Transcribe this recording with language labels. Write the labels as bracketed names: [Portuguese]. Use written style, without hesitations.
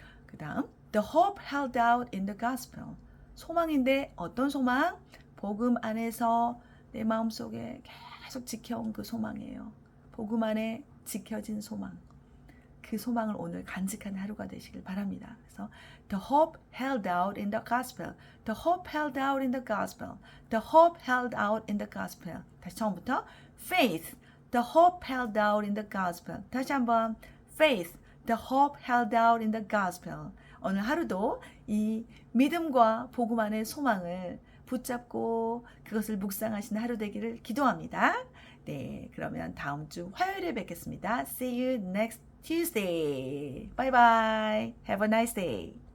[Korean] 그 다음 [English] the hope held out in the gospel. [Korean] 소망인데 어떤 소망? 복음 안에서 내 마음속에 계속 지켜온 그 소망이에요. 복음 안에 지켜진 소망. 그 소망을 오늘 간직한 하루가 되시길 바랍니다. 그래서 [English] the hope held out in the gospel. The hope held out in the gospel. The hope held out in the gospel. [Korean] 다시 처음부터 faith. [English] The hope held out in the gospel. [Korean] 다시 한번 [English] faith. The hope held out in the gospel. [Korean] 오늘 하루도 이 믿음과 복음 안의 소망을 붙잡고 그것을 묵상하시는 하루 되기를 기도합니다. 네, 그러면 다음 주 화요일에 뵙겠습니다. [English] See you next Tuesday. Bye bye. Have a nice day.